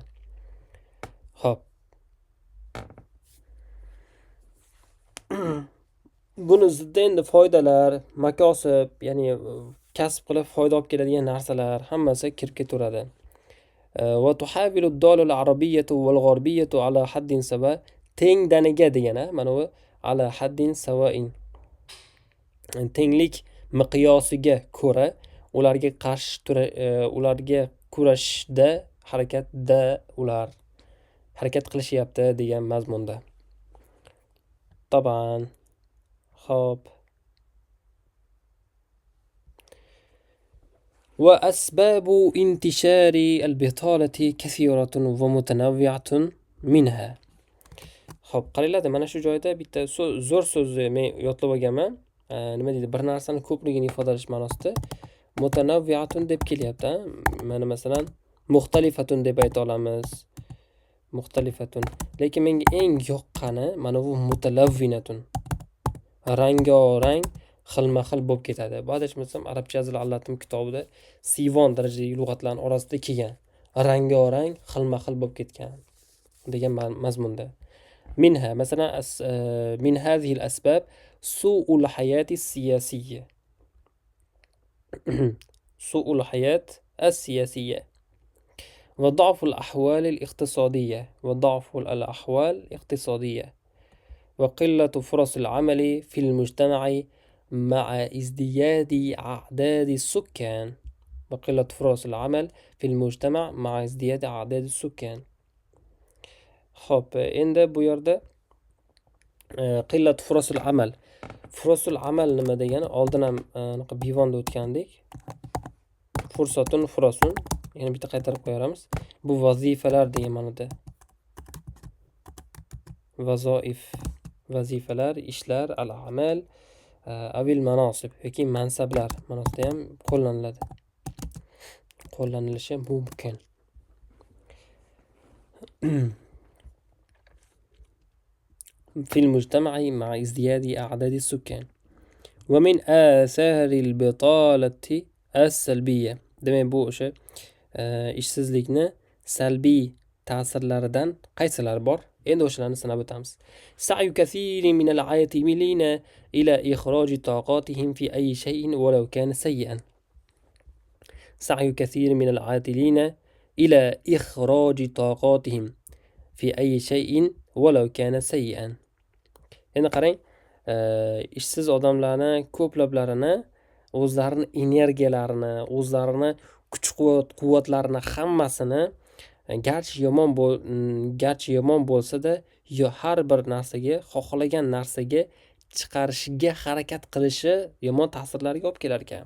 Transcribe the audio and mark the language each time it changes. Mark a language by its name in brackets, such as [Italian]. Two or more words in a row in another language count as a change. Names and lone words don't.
[Uzbek] Xo'p. Buni zidda endi foydalar, makosib, ya'ni kasb qilib foyda olib keladigan narsalar hammasi kirib ketaveradi. [Arabic] و تحاول الدولة العربية والغربية على حد سواء, [Uzbek] tengdaniga degani, mana bu [Arabic] على حد سواء. [Uzbek] Tenglik miqyosiga ko'ra ularga ularga kurashda ular harakat qilishyapti degan mazmunda. Taban. Xo'p. [Arabic] وأسباب انتشار البطالة كثيرة ومتنوعة منها. [Uzbek] Xo'p, qaranglar, mana shu joyda bitta zo'r so'zni men yodlab olganman. Nima deydi? Bir narsani ko'pligini ifodalash ma'nosida mutanavviatun deb kelyapti. Mana masalan, muxtalifatun deb ayta olamiz. Muxtalifatun. Lekin menga eng yoqqani mana bu mutalavvinatun. Rango-rang, xilma-xil bo'lib ketadi. Bu adashmasam arabcha yozilgan kitobida Sivon darajadagi lug'atlarning orasida kelgan. Rango-rang, xilma-xil bo'lib ketgan degan mazmunda. [Arabic] منها مثلا من هذه الأسباب سوء الحياة السياسية. سوء الحياة السياسية. وضعف الأحوال الاقتصادية وقلة فرص العمل في المجتمع مع ازدياد أعداد السكان. [Uzbek] Xo'p, endi bu yerda [Arabic] قلة فرص العمل. فرص العمل [Uzbek] nima degani? Oldin ham bivonda o'tgandik. [Arabic] فرصة، فرص. [Uzbek] Yana bitta qaytarib qo'yamiz. Bu vazifalar degan ma'noda. Vazoif, vazifalar, ishlar, [Arabic] الأعمال أو المناصب [Uzbek] yoki mansablar ma'nosida ham qo'llaniladi. Qo'llanilishi mumkin. [Arabic] في المجتمع مع ازدياد أعداد السكان. ومن آثار البطالة السلبية. [Uzbek] Demak bu o'sha ishsizlikni salbiy ta'sirlaridan qaysilari bor? Endi o'shalarni sanab o'tamiz. [Arabic] سعي كثير من العاطلين إلى إخراج طاقاتهم في أي شيء ولو كان سيئا. سعي كثير من العاطلين إلى إخراج طاقاتهم في أي شيء ولو كان سيئا. [Uzbek] Endi qarang, ishsiz odamlarni ko'plablarini o'zlarini energiyalarini, o'zlarini kuch-quvvatlarini hammasini garchi yomon bo'lsa-da, har bir narsaga, xohlagan narsaga chiqarishiga harakat qilishi yomon ta'sirlarga olib kelar ekan.